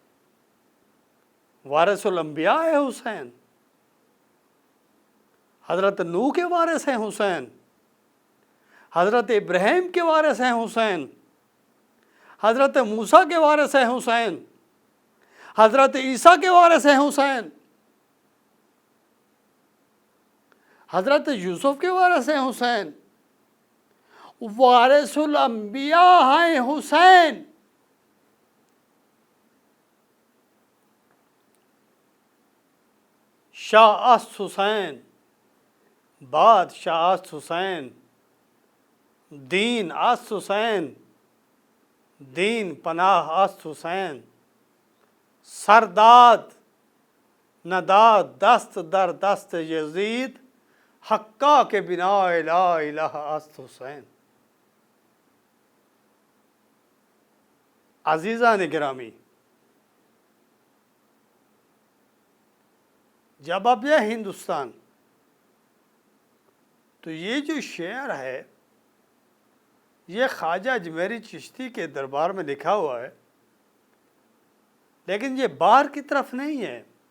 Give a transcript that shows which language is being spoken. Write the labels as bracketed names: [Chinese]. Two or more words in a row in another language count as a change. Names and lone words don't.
[Urdu] وارث الانبیاء ہے حسین، حضرت نوح کے وارث ہیں حسین، حضرت ابراہیم کے وارث ہیں حسین، حضرت موسیٰ کے وارث ہیں حسین، حضرت عیسیٰ کے وارث ہیں حسین، حضرت یوسف کے وارث ہیں حسین، وارث الانبیاء ہیں حسین۔ [Persian] شاہ است حسین، بادشاہ است حسین، دین است حسین، دین پناہ است حسین، سرداد نداد دست در دست یزید، حقا کے بنا لا الہ است حسین۔ [Urdu] عزیزان گرامی، جب اب یہ ہندوستان، تو یہ جو شعر ہے یہ خواجہ اجمیری چشتی کے دربار میں لکھا ہوا ہے، لیکن یہ باہر کی طرف نہیں ہے۔